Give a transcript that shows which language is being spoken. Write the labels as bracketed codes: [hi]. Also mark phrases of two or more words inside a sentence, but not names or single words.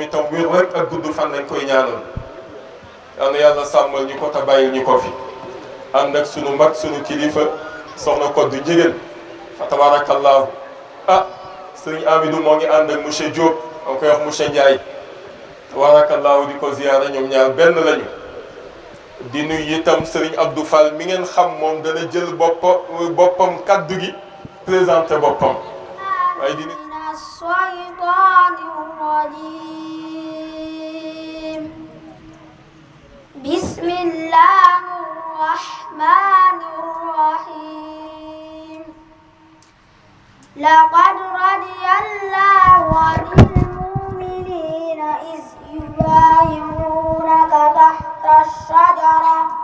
[wo] itam wér rek ak gudd fan lañ koy ñaanal yal na yàlla sàmmal ñu ko te bàyyil ñu ko fi ànd ak sunu mag sunu kilifa soxna Koddu Njigéen fa tabarakallah sëriñ Amidou moo ngi ànd ak monsieur Diop moo koy wax monsieur Ndiaye tabarakallahu di ko ziyaara ñoom ñaar benn lañu di nuyu itam sëriñ Abdou Fall mi ngeen xam moom dana jël boppam kaddu gi présenté boppam waaye di nuyu [ar] بسم الله الرحمن الرحيم لقد رضي الله عن المؤمنين إذ يبايعونك تحت الشجرة